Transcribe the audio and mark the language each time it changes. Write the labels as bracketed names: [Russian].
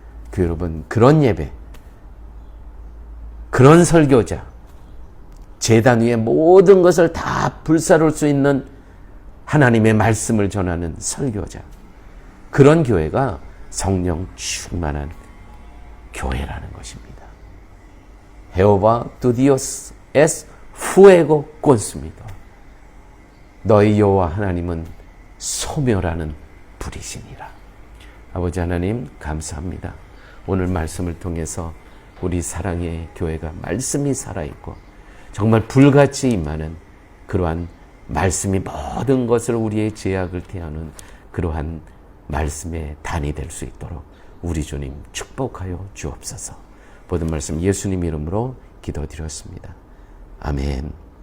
[Korean] 그 여러분, 그런 예배, 그런 설교자, 제단 위에 모든 것을 다 불사를 수 있는 하나님의 말씀을 전하는 설교자, 그런 교회가 성령 충만한 교회라는 것입니다. [Spanish] Jehová tu Dios es fuego consumido. [Korean] 너희 여호와 하나님은 소멸하는 불이시니라. 아버지 하나님, 감사합니다. 오늘 말씀을 통해서 우리 사랑의 교회가 말씀이 살아있고 정말 불같이 임하는 그러한 말씀이 모든 것을, 우리의 죄악을 태우는 그러한 말씀의 단이 될 수 있도록 우리 주님 축복하여 주옵소서. 모든 말씀 예수님 이름으로 기도드렸습니다. 아멘.